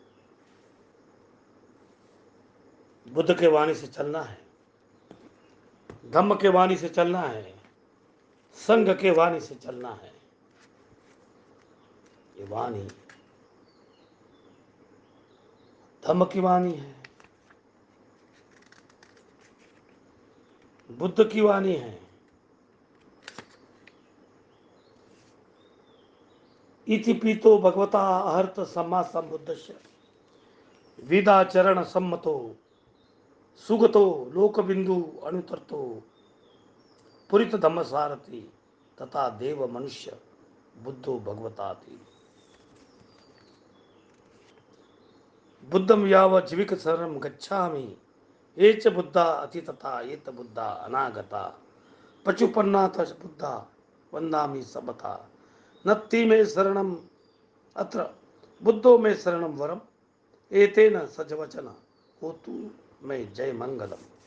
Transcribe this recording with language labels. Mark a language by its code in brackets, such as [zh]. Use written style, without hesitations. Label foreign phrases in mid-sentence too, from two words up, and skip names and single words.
[hi] बुद्ध के वाणी से चलना है, धम्म के वाणी से चलना है, संघ के वाणी से चलना है। ये वाणी धम्म की वाणी है, बुद्ध की वाणी है। [pi] इति पीतो भगवता अहर्त सम्मा संबुद्धस्य विदाचरण सम्मतो सुगतो लोकबिंदु अनुतरतो पुरित धम्म सारथी तथा देव मनुष्य बुद्धो भगवताति। बुद्धम याव जीविक शरणं गच्छामि ये च बुद्धा अतितता ये त बुद्धा अनागता पचुपन्ना तच बुद्धा वंदामि सबता नत्ति में शरणम अत्र बुद्धो में शरणम वरम एतेन सजवचन होतु में जय मंगलम।